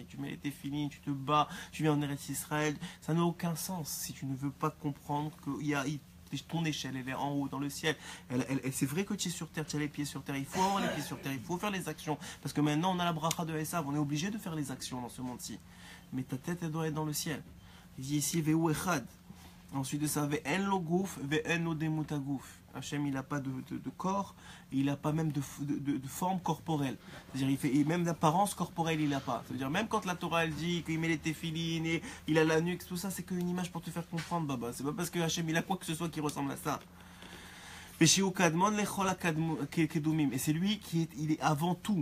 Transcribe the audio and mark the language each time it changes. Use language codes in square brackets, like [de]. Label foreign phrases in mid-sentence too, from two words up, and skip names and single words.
[fr] Tu mets tes filines, tu te bats, tu viens en Eretz Israël, ça n'a aucun sens si tu ne veux pas comprendre qu'il y a ton échelle, elle est en haut, dans le ciel. C'est vrai que tu es sur terre, tu as les pieds sur terre. Il faut avoir les pieds sur terre, il faut faire les actions. Parce que maintenant, on a la bracha de Esav, on est obligé de faire les actions dans ce monde-ci. Mais ta tête, elle doit être dans le ciel. Il dit ici, [he] והוא אחד. [fr] Ensuite de ça, [he] ואין לו גוף ואין לו דמות הגוף. [fr] Hachem, il n'a pas de corps, il n'a pas même de forme corporelle. C'est-à-dire, même d'apparence corporelle, il n'a pas. C'est-à-dire, même quand la Torah, elle dit qu'il met les téphilines et il a la nuque, tout ça, c'est qu'une image pour te faire comprendre, Baba. C'est pas parce que Hachem, il a quoi que ce soit qui ressemble à ça. Et c'est lui il est avant tout.